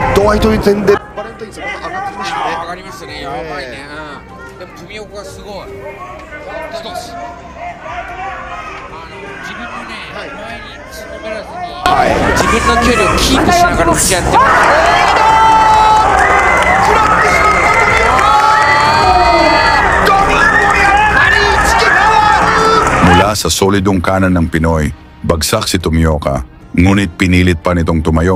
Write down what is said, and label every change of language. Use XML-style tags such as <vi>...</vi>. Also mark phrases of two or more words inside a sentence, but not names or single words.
<ja>いという点でバレンタインさんが上がってきましたね。上がりましたね。やばいね。でも富岡がすごい。少し自分のね、前につんのめらずに、自分の距離をキープしながら打ち合ってます。</ja> <tl>Mula sa solidong kanan ng Pinoy, bagsak si Tomioka, ngunit pinilit pa nitong tumayo.</tl>